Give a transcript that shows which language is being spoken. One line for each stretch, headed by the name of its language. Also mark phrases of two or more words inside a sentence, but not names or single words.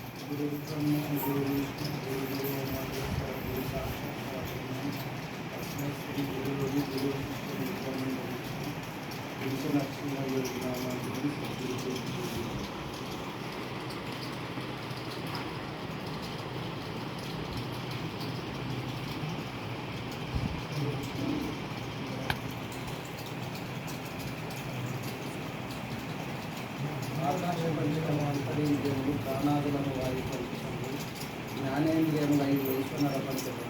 Sanskrit: गुरु ब्रह्मा गुरु विष्णु गुरु महेश्वर गुरु साक्षात् परब्रह्म तस्मै श्री गुरुदेव गुरु गुरु नरसिंह योग नामानि सद्गुरु
Telugu: ఆకాశ పంచకము అంతరింద్రియములు ప్రాణాదులను వాయు పంచకము జ్ఞానేంద్రియముల ఐదు ఈశ్వర పంచకము